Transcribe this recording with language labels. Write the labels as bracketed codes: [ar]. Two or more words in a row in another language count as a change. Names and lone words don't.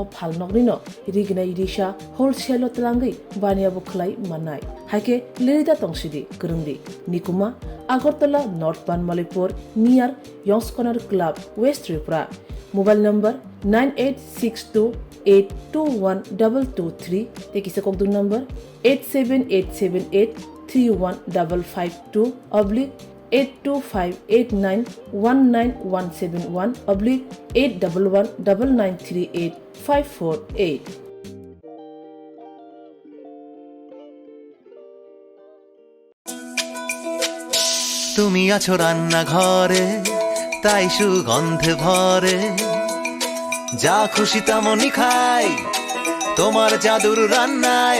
[trp] phal noknino rignai risa wholesale tlangai bania bo khlai manai haike lerida tongsidi krungdi nikuma Agartala North Banmalipur near Yongs Corner Club West Tripura [en] Mobile number [trp] 9862821223 Tekisa Kokdun number 87878315552 oblique 825891971 oblique 8119938 [bn] তুমি আছো রান্না ঘরে তাই সুগন্ধে ভরে যা খুশি তেমনই খাই তোমার জাদুর রান্নায়